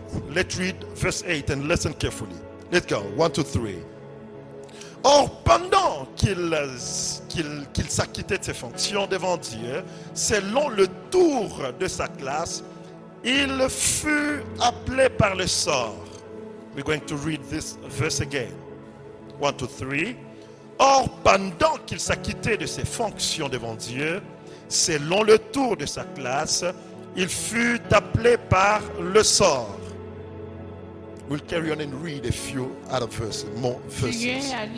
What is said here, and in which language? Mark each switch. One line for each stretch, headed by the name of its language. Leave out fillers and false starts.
English: Let's read verse 8 and listen carefully. Let's go. 1, 2, 3.
French: Or, pendant qu'il s'acquittait de ses fonctions devant Dieu, selon le tour de sa classe, il fut appelé par le sort.
English: We're going to read this verse again. 1, 2, 3.
French: Or, pendant qu'il s'acquittait de ses fonctions devant Dieu, selon le tour de sa classe, il fut appelé par le sort.
English: We'll carry on and read a few other verses, more verses.